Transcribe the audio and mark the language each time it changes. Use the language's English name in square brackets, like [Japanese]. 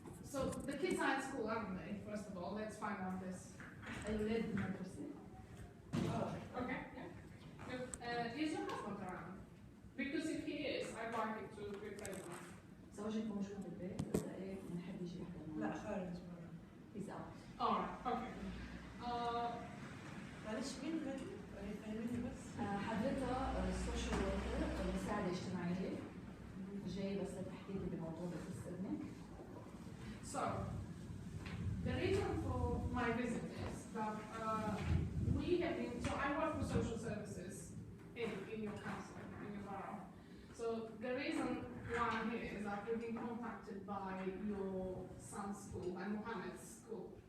[English] So the kids are at school, aren't they? First of all, let's find out this. [Arabic] الولاد بالمدرسة. [English] Oh, okay. Yeah. Is your husband around? Because if he is, I'd like it to be present. [Arabic] زوجك موجود بالبيت ولا ايه؟ بنحب يجي يحضر معنا. لا خارج برا. [English] He's out. Alright, okay. [Arabic] معلش مين هذي؟ فهميني بس. حضرتها السوشيال وركر مساعدة اجتماعية جاي بس لتحكي لي بموضوع بخص ابنك. [English] So, the reason for my visit is that we have been, so I work for social services in your council, in your borough. So the reason why I'm here is that we've been contacted by your son's school, by Mohammed's school.